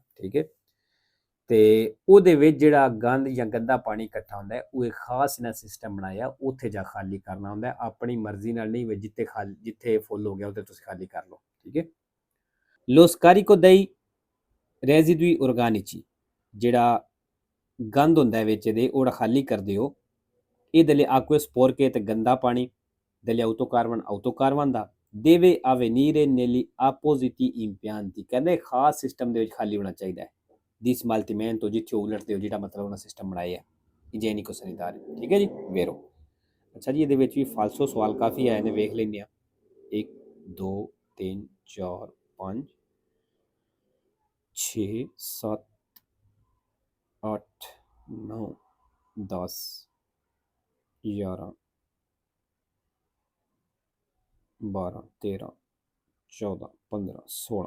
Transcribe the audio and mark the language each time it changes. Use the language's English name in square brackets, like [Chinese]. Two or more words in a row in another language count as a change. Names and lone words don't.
[Punjabi] ਠੀਕ ਹੈ, ਤੇ ਉਹਦੇ ਵਿੱਚ ਜਿਹੜਾ ਗੰਦ ਜਾਂ ਗੰਦਾ ਪਾਣੀ ਇਕੱਠਾ ਹੁੰਦਾ ਹੈ, ਉਹ ਇੱਕ ਖਾਸ ਇਹਨਾਂ ਸਿਸਟਮ ਬਣਾਇਆ, ਉੱਥੇ ਜਾ ਖਾਲੀ ਕਰਨਾ ਹੁੰਦਾ। ਆਪਣੀ ਮਰਜ਼ੀ ਨਾਲ ਨਹੀਂ, ਜਿੱਥੇ ਫੁੱਲ ਹੋ ਗਿਆ ਉੱਥੇ ਤੁਸੀਂ ਖਾਲੀ ਕਰ ਲਓ। ਠੀਕ ਹੈ। [Italian] Lo scarico dei residui organici, [Punjabi] ਜਿਹੜਾ ਗੰਦ ਹੁੰਦਾ ਵਿੱਚ ਇਹਦੇ, ਉਹ ਖਾਲੀ ਕਰਦੇ ਹੋ। [Italian] ਇਹ delle acque sporche [Punjabi] ਤੇ ਗੰਦਾ ਪਾਣੀ [Italian] degli autocarvan ਦਾ deve avvenire negli appositi impianti, [Punjabi] ਕਹਿੰਦੇ ਖਾਸ ਸਿਸਟਮ ਦੇ ਵਿੱਚ ਖਾਲੀ ਹੋਣਾ ਚਾਹੀਦਾ ਹੈ। [Italian] di smaltimento, [Punjabi] ਜਿੱਥੇ ਉਲਟਦੇ ਹੋ, ਜਿਹੜਾ ਮਤਲਬ ਉਹਨਾਂ ਸਿਸਟਮ ਬਣਾਇਆ [Italian] igienico sanitari. [Punjabi] ਠੀਕ ਹੈ ਜੀ, ਵੇਰੋ। ਅੱਛਾ ਜੀ, ਇਹਦੇ ਵਿੱਚ ਵੀ ਫਾਲਸੋ ਸਵਾਲ ਕਾਫੀ ਆਏ ਨੇ, ਵੇਖ ਲੈਂਦੇ ਹਾਂ। 1 2 3 4 5 6 7 8 9 10 11 12 13 14 15 16।